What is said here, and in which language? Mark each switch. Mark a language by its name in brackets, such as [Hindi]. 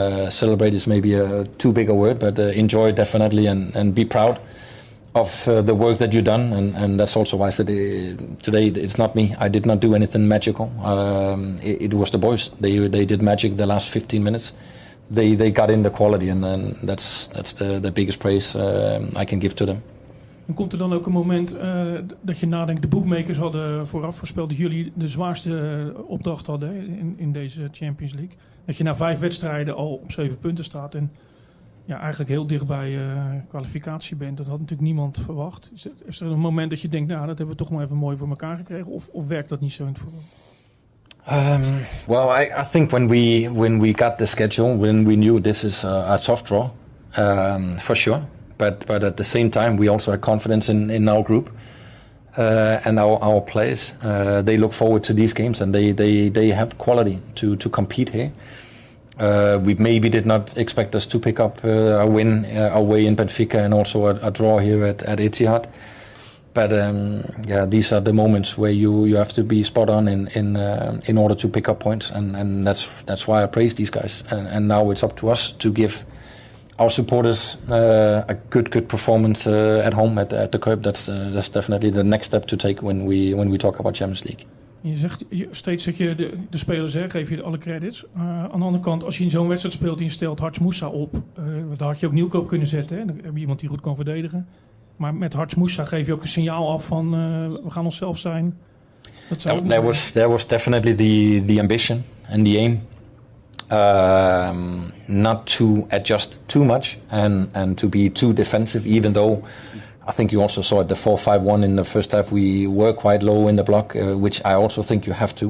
[English] Celebrate is maybe too big a word, but enjoy definitely and be proud of the work that you've done, and that's also why I said today it's not me. I did not do anything magical. It was the boys. They did magic the last 15 minutes. They got in the quality, and that's the biggest praise I can give to them. [Dutch] En komt er dan ook een moment dat je nadenkt, de bookmakers hadden vooraf voorspeld dat jullie de zwaarste opdracht hadden in deze Champions League. Dat je na 5 wedstrijden al op 7 punten staat en eigenlijk heel dichtbij kwalificatie bent. Dat had natuurlijk niemand verwacht. Is er een moment dat je denkt, nou, dat hebben we toch maar even mooi voor elkaar gekregen? Of werkt dat niet zo in het voetbal? [English] Well, I think when we got the schedule, when we knew this is a soft draw, for sure. But at the same time, we also had confidence in our group and our players. They look forward to these games, and they have quality to compete here. We maybe did not expect us to pick up a win away in Benfica and also a draw here at Etihad. But these are the moments where you have to be spot on in order to pick up points, and that's why I praise these guys. And now it's up to us to give our supporters a good performance at home at the Cup. That's definitely the next step to take when we talk about Champions League. [Dutch] Je zegt steeds dat je de spelers geef je alle credits. Aan de andere kant, als je in zo'n wedstrijd speelt en je stelt Harts Moussa op, daar had je ook Nieuwkoop kunnen zetten. Hè? Dan heb je iemand die goed kan verdedigen. Maar met Harts Moussa geef je ook een signaal af van we gaan onszelf zijn. [English] That was definitely the ambition and the aim. Not to adjust too much and to be too defensive, even though I think you also saw at the 4-5-1 in the first half we were quite low in the block, which I also think you have to.